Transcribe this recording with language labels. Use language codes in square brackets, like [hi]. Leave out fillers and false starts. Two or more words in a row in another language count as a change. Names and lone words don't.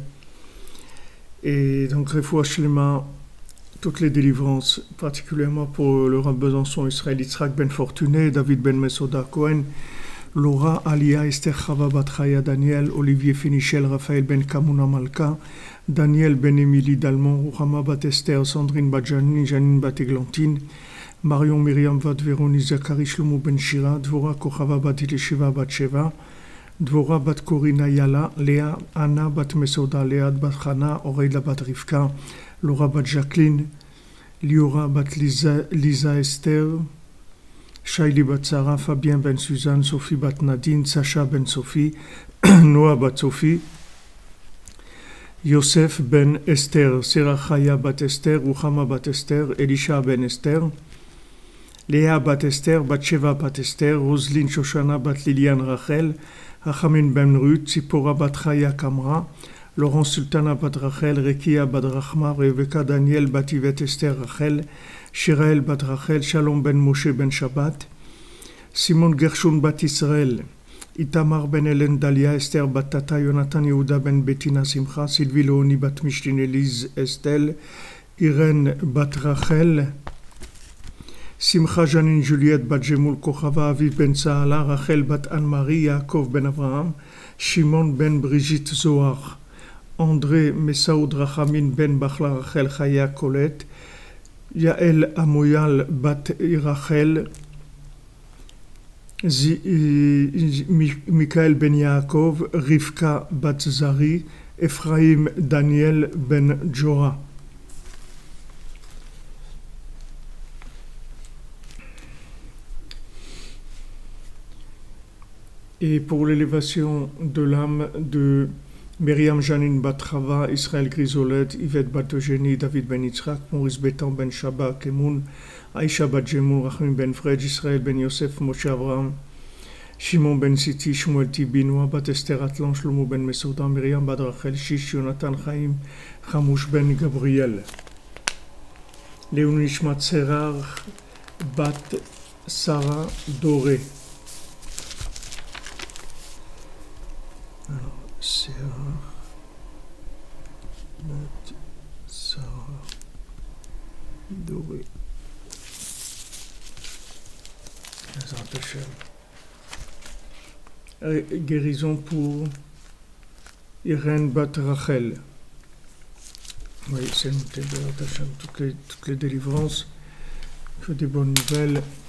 [fr] Et donc, [he] רפואה שלמה, [fr] toutes les délivrances, particulièrement pour le Rav Besançon, Israël Yitzhak Ben Fortuné, David Ben Mesoda Cohen, Laura Alia, Esther Chava Bat Chaya, Daniel, Olivier Finichel, Raphaël Ben Kamuna Malka, Daniel Ben Emily Dalmont, Ruchama Bat Esther, Sandrine Bat Janine, Janine Bat Eglantine, Marion Myriam Vat Véronique Zachary Shlomo Ben Shira, Dvora Kochava Bat Elisheva Bat Sheva, Dvora Bat Korina Yala, Léa Anna Bat Mesoda, Léa Bat Chana, Aurélia Bat Rivka, Laura Bat Jacqueline, Liora Bat Lisa Esther, Shaili Bat Sarah, Fabien Ben Suzanne, Sophie Bat Nadine, Sacha Ben Sophie, Noah Bat Sophie, Yosef Ben Esther, Serachaya Bat Esther, Ruchama Bat Esther, Elisha Ben Esther, Léa Bat Esther, Batsheva Bat Esther, Roselyne Shoshana Bat Liliane Rachel, Hachamin Ben Ruth, Tzipora Bat Chaya Kamra, Laurence Sultana Bat Rachel, Rekia Bat Rachma, Rebecca Daniel Bat Yvette Esther Rachel, Shirael Bat Rachel, Shalom Ben Moshe Ben Shabbat, Simon Gershon Bat Israël, Itamar Ben Hélène Dalia, Esther Bat Tata, Jonathan Yehuda Ben Bettina Simcha, Sylvie Leoni Bat Mishlin Elise Estelle, Irène Bat Rachel, Simcha Janine Juliette Bat Jemoul Kochava, Aviv Ben Saala, Rachel Bat Anne-Marie, Yaakov Ben Abraham, Shimon Ben Brigitte Zohar, André Messaoud Rachamin Ben Bachla Rachel Chaya Colette, Yael Amoyal Bat Rachel, Michael Ben Yaakov, Rivka Bat Zari, Ephraim Daniel Ben Jora. Et pour l'élévation de l'âme de Myriam Janine Batrava, Israël Grisolette, Yvette Batogénie, David Ben Yitzhak, Maurice Bétan Ben Shaba, Kemoun, Aïcha Bat Jemoun, Rachim Ben Fred, Israël Ben Yosef, Moshe Abraham, [he] שמעון בן ציטי, שמואל טיבי, נועה בת אסתר אטלון, שלמה בן מסעודה, מרים בת רחל, שיש, יונתן חיים, חמוש בן גבריאל. לעילוי נשמת שרר בת שרה דורה. שרר בת שרה דורה. בעזרת השם. [fr] Guérison pour Irène Bat Rachel. Oui, c'est noté, toutes les délivrances, que des bonnes nouvelles.